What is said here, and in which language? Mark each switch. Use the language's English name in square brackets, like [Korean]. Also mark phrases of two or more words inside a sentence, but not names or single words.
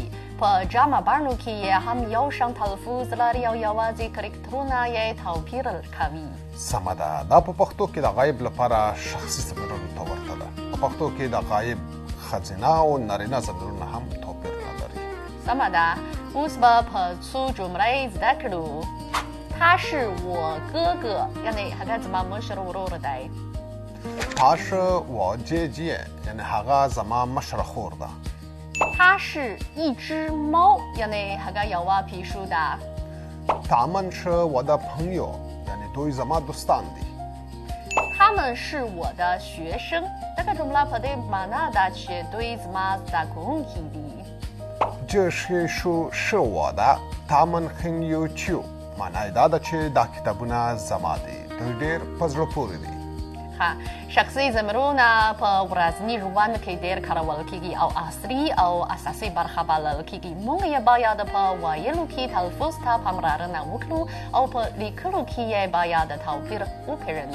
[Pashto] په جمع بڼو کې یې هم یو شان تلفظ لري او یوازې کرکټرونه یې توپیر کوي. سمه ده. دا په پښتو کې د غایب لپاره شخصي ضمیرونو ته ورته ده. په پښتو کې د غایب ښځینه او نارینه ضمیرونه هم توپیر نه لري. سمه ده. اوس به په څو جملې زده کړو. [Chinese] 他是我哥哥، [Pashto] یعنې هغه زما مشر ورور دی. [Chinese] 他是我姐姐， [Pashto] یعنې هغه زما مشره خور ده. [Chinese] 它是一只猫， [Pashto] یعنې هغه یوه پیشو ده. [Chinese] 他们是我的朋友， [Pashto] یعنې دوی زما دوستان دي. [Chinese] 他们是我的学生، [Pashto] دغه جمله په دې معنا ده چې دوی زما زده کوونکي دي. [Chinese] 这些书是我的，他们很有趣。 [Pashto] معنا یې دا ده چې دا کتابونه زما دي. دوی ډېر په زړه پورې دي. شخصي ضمیرونه په ورځني ژوند کې ډېر کارول کیږي او عصري او اساسي برخه بلل کیږي. موږ یې باید په ویلو کې تلفظ ته پاملرنه وکړو او په لیکلو کې یې باید توپیر وپېژنو.